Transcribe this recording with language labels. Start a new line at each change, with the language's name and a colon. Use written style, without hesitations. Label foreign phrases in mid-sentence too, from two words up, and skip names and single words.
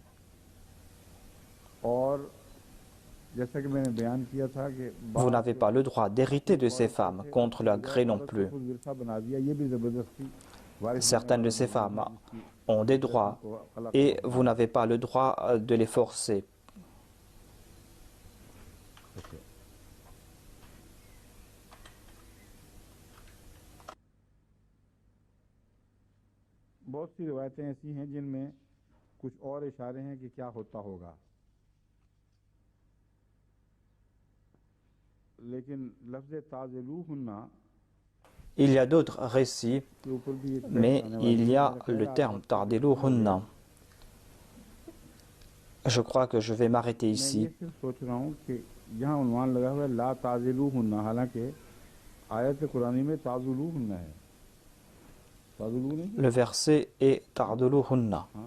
French: Vous n'avez pas le droit d'hériter de ces femmes contre leur gré non plus. Certaines de ces femmes ont des droits et vous n'avez pas le droit de les forcer.
Urdu: بہت سی روایتیں ایسی ہیں جن میں کچھ اور اشارے ہیں کہ کیا ہوتا ہوگا، لیکن لفظ تعضلوہن
French: Il y a d'autres récits, mais il y a le terme tardiluhunna. Je crois que je vais m'arrêter ici. Le verset est tardiluhunna.